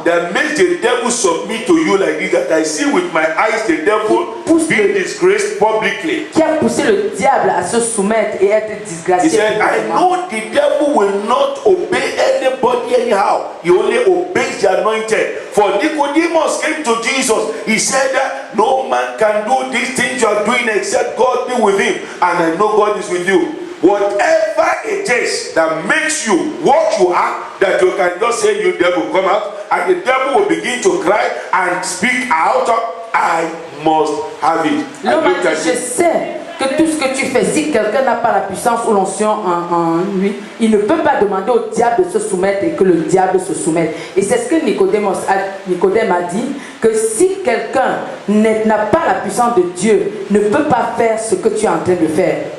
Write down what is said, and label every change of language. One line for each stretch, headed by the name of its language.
English: that makes the devil submit to you like this, that I see with my eyes the devil being disgraced publicly.
French: qui a poussé le diable à se soumettre et être
English: He
French: disgracié.
English: said, I know the devil will not obey anybody anyhow. He only obeys the anointed. For Nicodemus came to Jesus. He said, no man can do these things you are doing except God be with him. And I know God is with you. Whatever it is that makes you what you are, that you can just say, you devil, come out, and the devil will begin to cry and speak out, I must have it.
French: L'homme a dit, je sais que tout ce que tu fais, si quelqu'un n'a pas la puissance ou l'onction en lui, il ne peut pas demander au diable de se soumettre et que le diable se soumette. Et c'est ce que Nicodème a dit, que si quelqu'un n'a pas la puissance de Dieu, ne peut pas faire ce que tu es en train de faire.